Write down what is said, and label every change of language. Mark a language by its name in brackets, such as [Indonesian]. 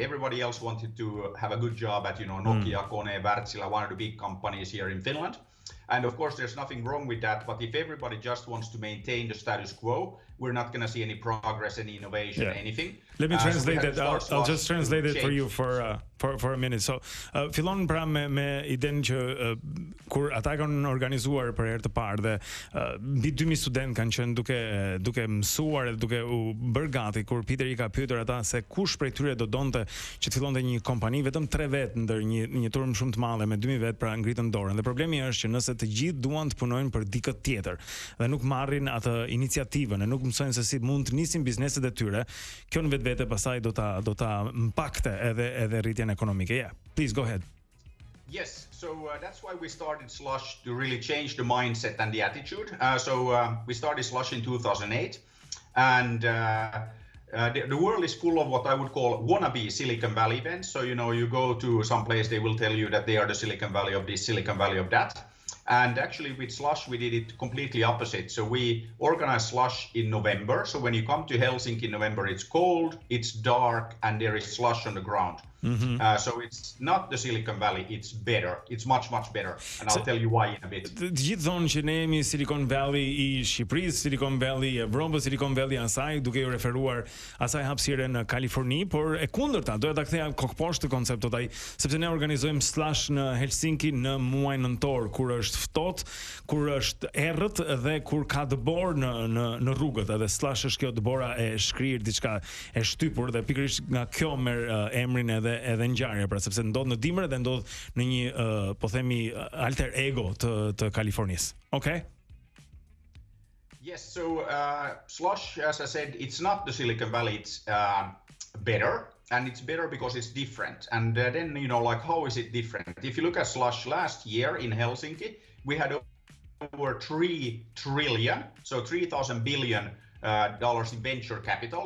[English] Everybody else wanted to have a good job at Nokia, Kone, Wärtsilä, one of the big companies here in Finland. And of course, there's nothing wrong with that. But if everybody just wants to maintain the status quo, we're not going to see any progress, any innovation, anything. Let me translate that. I'll just translate it for you for a minute. [Albanian] So, fillon pra me idenë që kur ata kanë organizuar për herë të parë dhe mbi 2000 studentë kanë qenë duke mësuar dhe duke u bërë gati, kur Peter I ka pyetur ata se kush prej tyre do donte që të fillonte një kompani, vetëm 3 vetë ndër një turm shumë të madhe me 2000 vetë pra ngritën dorën. Dhe problemi është që nëse të gjithë duan të punojnë për dikë tjetër dhe nuk marrin atë iniciativën e nuk mësojnë se si mund të nisin bizneset e tyre, kjo në vetvete pastaj do ta impakte edhe rritjen ekonomike. [English] Yeah, please go ahead. Yes, so that's why we started Slush, to really change the mindset and the attitude. We started Slush in 2008, and the world is full of what I would call wannabe Silicon Valley events. So, you go to some place, they will tell you that they are the Silicon Valley of this, Silicon Valley of that. And actually with Slush, we did it completely opposite. So we organized Slush in November. So when you come to Helsinki in November, it's cold, it's dark, and there is slush on the ground. So it's not the Silicon Valley, it's better. It's much, much better. And I'll tell you why in a bit. [Albanian] Të gjithë thonë që ne jemi Silicon Valley I Shqipërisë, Silicon Valley I Evropës, Silicon Valley asaj, duke ju referuar asaj hapësire në Kaliforni, por e kundërta, doja ta ktheja kokposhtë konceptot ai, sepse ne organizojmë Slush në Helsinki në muajin nëntor, kur është ftohtë, kur është errët dhe kur ka dëbor në rrugët, edhe Slush është kjo dëbora e shkrir, diçka e shtypur dhe pikërisht nga kjo merr emrin edhe ngjarje, pra sepse ndodh në dimër dhe ndodh në një po themi alter ego të Kalifornisë. [English] Okay? Yes, so Slush, as I said, it's not the Silicon Valley, it's better, and it's better because it's different. And then, how is it different? If you look at Slush last year in Helsinki, we had over 3 trillion, so 3,000 billion dollars in venture capital.